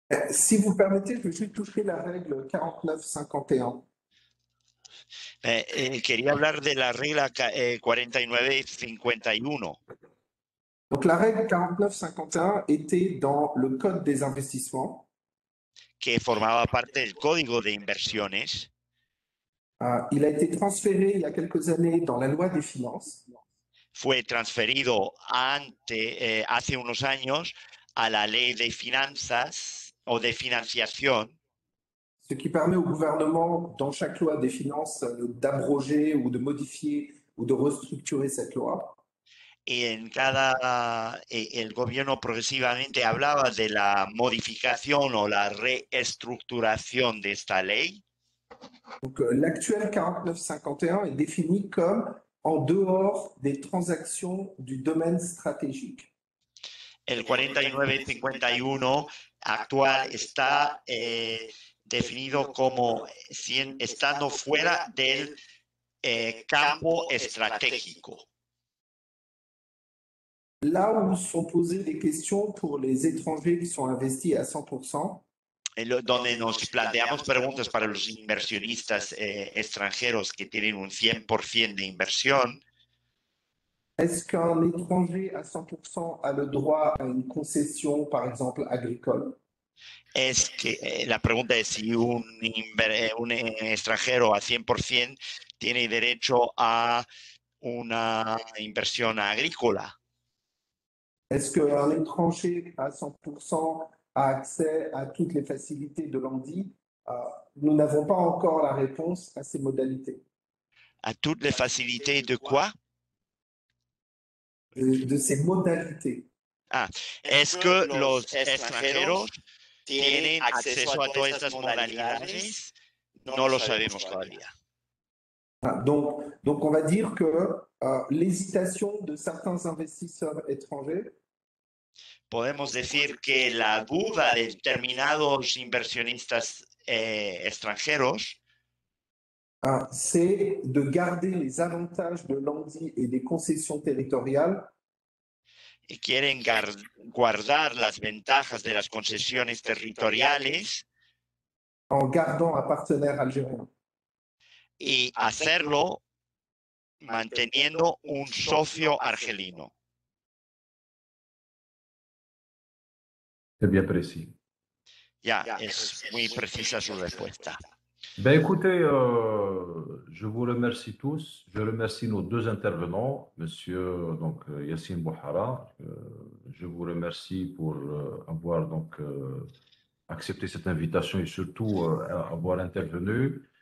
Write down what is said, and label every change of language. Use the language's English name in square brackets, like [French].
[French] Si vous permettez, je vais juste toucher la règle 49-51. [Spanish] Quería hablar de la regla 49-51. [French] Donc la règle 49-51 était dans le code des investissements. [Spanish] Que formaba parte del código de inversiones. [French] Il a été transféré il y a quelques années dans la loi des finances. [Spanish] Fue transferido hace unos años a la ley de finanzas o de financiación. [French] Ce qui permet au gouvernement, dans chaque loi des finances, d'abroger ou de modifier ou de restructurer cette loi. [Spanish] Y el gobierno progresivamente hablaba de la modificación o la reestructuración de esta ley. [French] Donc l'actuel 49-51 est défini comme en dehors des transactions du domaine stratégique. [Spanish] El 49-51 actual está definido como estando fuera del campo estratégico. [French] Là où sont posées des questions pour les étrangers qui sont investis à 100%. [Spanish] Donde nos planteamos preguntas para los inversionistas extranjeros que tienen un 100% de inversión. [French] Est-ce qu'un étranger à 100% a le droit à une concession, par exemple, agricole? [Spanish] Es que la pregunta es si un extranjero a 100% tiene derecho a una inversión agrícola. [French] Est-ce qu'un étranger à 100% a accès à toutes les facilités de l'ANDI? Nous n'avons pas encore la réponse à ces modalités. À toutes les facilités de quoi? De ces modalités. [Spanish] ¿Es que los extranjeros tienen acceso a todas estas modalidades? No lo sabemos todavía. [French] Donc on va dire que l'hésitation de certains investisseurs étrangers. [Spanish] Podemos decir que la duda de determinados inversionistas extranjeros [French] c'est de garder les avantages de l'ANDI et des concessions territoriales. [Spanish] Y quieren guardar las ventajas de las concesiones territoriales. [French] En gardant un partenaire algérien. [Spanish] Y hacerlo manteniendo un socio argelino. [French] C'est bien précis. [Spanish] Ya, es muy precisa su respuesta. [French] Ben écoutez, je vous remercie tous. Je remercie nos deux intervenants, Monsieur Yassine Bouhara. Je vous remercie pour avoir accepté cette invitation et surtout avoir intervenu.